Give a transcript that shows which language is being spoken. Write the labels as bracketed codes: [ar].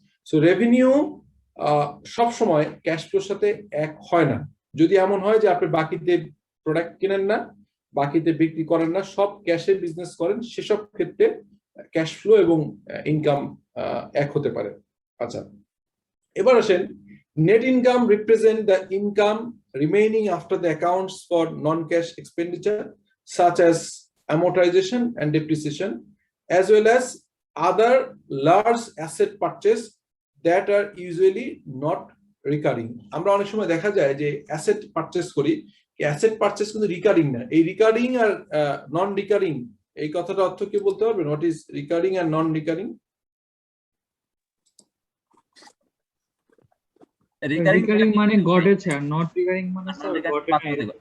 [bn] So revenue সব সময় cash floor সাথে এক হয় না। যদি এমন হয় যে আপনি বাকিতে প্রোডাক্ট কেনেন না, বাকিতে বিক্রি করেন না, সব ক্যাশে বিজনেস করেন, সেসব ক্ষেত্রে ক্যাশ ফ্লো এবং ইনকাম এক হতে পারে। আচ্ছা, এবার আসেন, [en] Net income represent the income remaining after the accounts for non cash expenditure such as amortization and depreciation, as well as other large asset purchase that are usually not recurring. [bn] আমরা অনেক সময় দেখা যায় যে অ্যাসেট পারচেজ করি, asset purchase কিন্তু recurring না। এই রিকারিং আর নন রিকারিং, এই কথাটা অর্থ কি বলতে পারবেন? [en] What is recurring আর non recurring? [bn] Recurring মানে ঘটেছে, আর নট রিকারিং মানে স্যার ঘটে নাই।